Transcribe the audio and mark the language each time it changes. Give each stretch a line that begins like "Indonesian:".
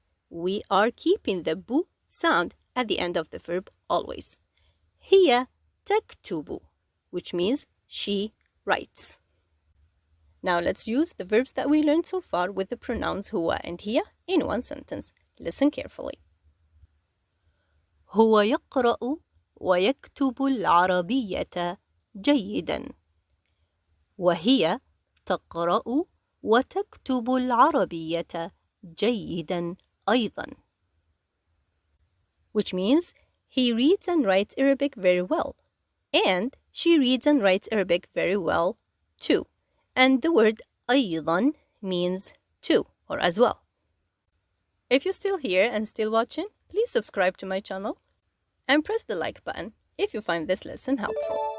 English: We are keeping the bu sound at the end of the verb always.
Arabic: هي تكتب,
English: which means she writes. Now let's use the verbs that we learned so far with the pronouns هو and هي in one sentence. Listen carefully.
Arabic: هو يقرأ ويكتب العربية جيدا. وهي تقرأ وتكتب العربية جيدا أيضا.
English: Which means he reads and writes Arabic very well. And she reads and writes Arabic very well too. And the word أيضا means too or as well. If you're still here and still watching, please subscribe to my channel and press the like button if you find this lesson helpful.